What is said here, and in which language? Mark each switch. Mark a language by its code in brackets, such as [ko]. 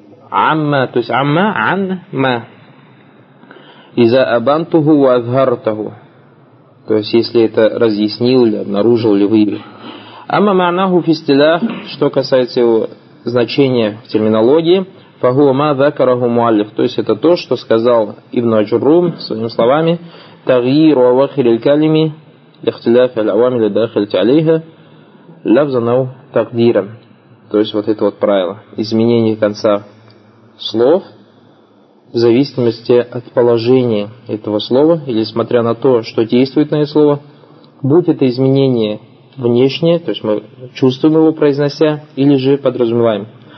[ar] Амма, то есть амма, анма. Иза абантуху ва азгартаху. [ru] То есть если это разъяснил или обнаружил или выявил. [ar] Амма манаху фистилях, [ru] что касается его значения в терминологии. То есть это то, что сказал Ибн Аджуррум своими словами, [ar] تغيير أواخر الكلمة لاختلاف العوامل الداخلة عليها لفظاً أو تقديراً. [ru] То есть вот это вот правило. Изменение конца слов в зависимости от положения этого слова или смотря на то, что действует на это слово. Будь это изменение внешнее, то есть мы чувствуем его произнося, или же подразумеваем.